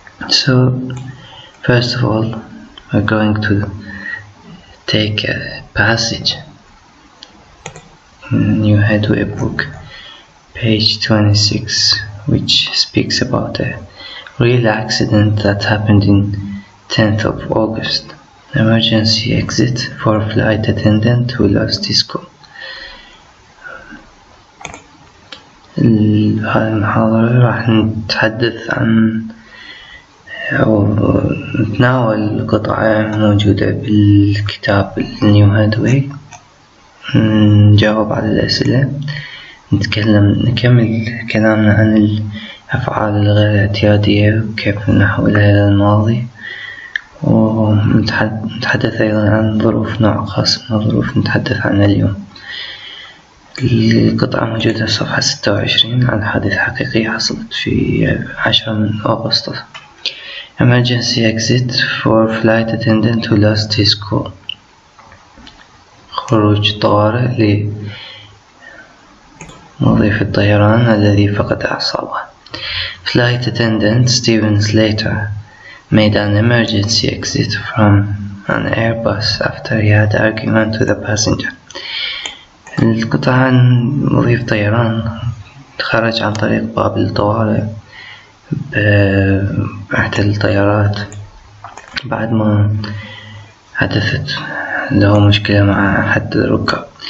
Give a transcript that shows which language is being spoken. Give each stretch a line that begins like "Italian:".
English: So first of all, we're going to take a passage in New Headway book, page 26, which speaks about a real accident that happened in 10th of August. Emergency exit for flight attendant who lost his cool.
Arabic: هذه المحاضرة راح نتحدث عن أو نتناول قطعة موجودة بالكتاب نيو هادوي، نجاوب على الأسئلة، نكمل كلامنا عن الأفعال الغير اعتيادية وكيف نحولها إلى الماضي، ونتحدث أيضا عن ظروف نوع خاص من الظروف نتحدث عنها اليوم. القطعة موجودة في صفحة 26 عن حادث حقيقي حصلت في 10 من أغسطس.
English: Emergency exit for flight attendant who lost his cool.
Arabic: خروج طوارئ لمضيف الطيران الذي فقد أعصابه.
English: Flight attendant Steven Slater made an emergency exit from an Airbus after he had argument with a passenger.
Arabic: القطعة عن مضيف طيران خرج عن طريق باب الطوارئ بإحدى الطيارات بعد ما حدثت له مشكلة مع أحد الركاب.